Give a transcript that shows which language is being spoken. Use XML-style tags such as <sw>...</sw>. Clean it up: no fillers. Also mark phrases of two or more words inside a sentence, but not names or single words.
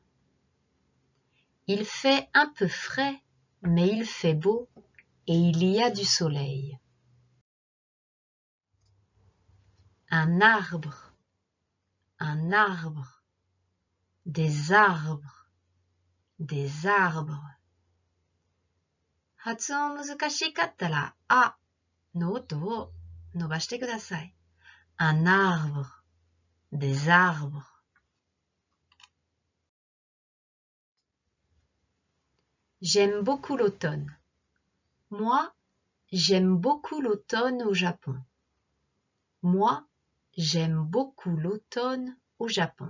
<fr>Il fait un peu frais, mais il fait beau et il y a du soleil. Un arbre, des arbres, des arbres.</fr> <ja>発音難しかったら、あの音を伸ばしてください。</ja> <fr>Un arbre, des arbres. J'aime beaucoup l'automne. Moi, j'aime beaucoup l'automne au Japon. Moi, j'aime beaucoup l'automne au Japon.</fr>